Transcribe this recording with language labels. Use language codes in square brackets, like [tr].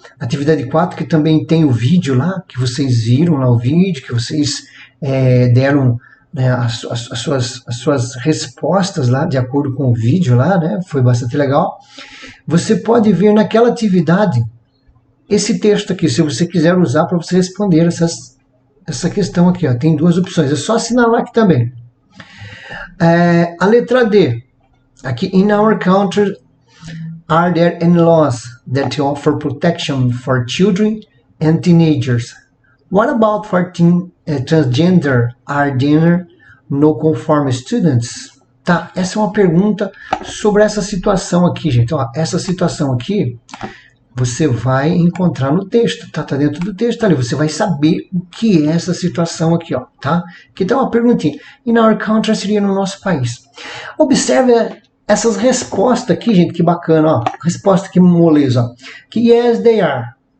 [pt] Atividade 4 que também tem o vídeo lá, que vocês viram lá o vídeo, que vocês deram, né, as suas respostas lá, de acordo com o vídeo lá, né? Foi bastante legal. Você pode ver naquela atividade esse texto aqui, se você quiser usar para você responder essa questão aqui, ó. Tem duas opções, é só assinalar aqui também. A letra D, aqui, [en] in our country, are there any laws that offer protection for children and teenagers? What about for transgender, are there no conform students? [pt] Tá, essa é uma pergunta sobre essa situação aqui, gente. Ó, essa situação aqui, você vai encontrar no texto, tá? Tá dentro do texto ali. Você vai saber o que é essa situação aqui, ó, tá? Aqui tá uma perguntinha. [en] In our country [pt] seria no nosso país. Observe essas respostas aqui, gente, que bacana, ó. Resposta aqui moleza, ó. Que [en] yes, they are.